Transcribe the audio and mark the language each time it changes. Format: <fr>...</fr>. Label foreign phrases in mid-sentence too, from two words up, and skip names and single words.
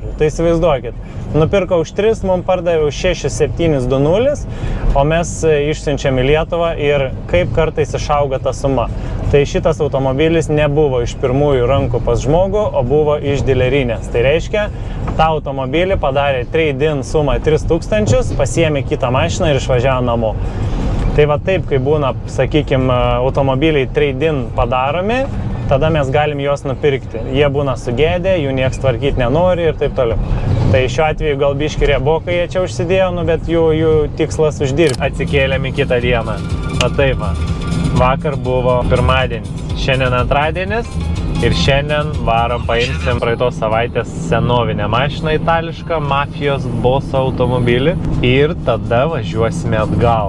<lt>Tai įsivaizduokit, nupirko už 3, mum pardavė už 6720, o mes išsiunčiam į Lietuvą ir kaip kartais išauga ta suma. Tai šitas automobilis nebuvo iš pirmųjų rankų pas žmogų, o buvo iš dilerinės. Tai reiškia, tą automobilį padarė trade-in sumą 3000, pasiėmė kitą mašiną ir išvažiavo namo. Tai va taip, kai būna, sakykime, automobiliai trade-in padaromi, tada mes galim juos nupirkti. Jie būna sugėdę, jų nieks tvarkyti nenori ir taip toliau. Tai šiuo atveju gal biški rėbokai jie čia užsidėjo, bet jų tikslas uždirbti. Atsikėlėm į kitą dieną. O taip va, vakar buvo pirmadienis, šiandien antradienis ir šiandien varom paimsim praeitos savaitės senovinę mašiną itališką, Mafijos Boso automobilį ir tada važiuosime atgal.</lt>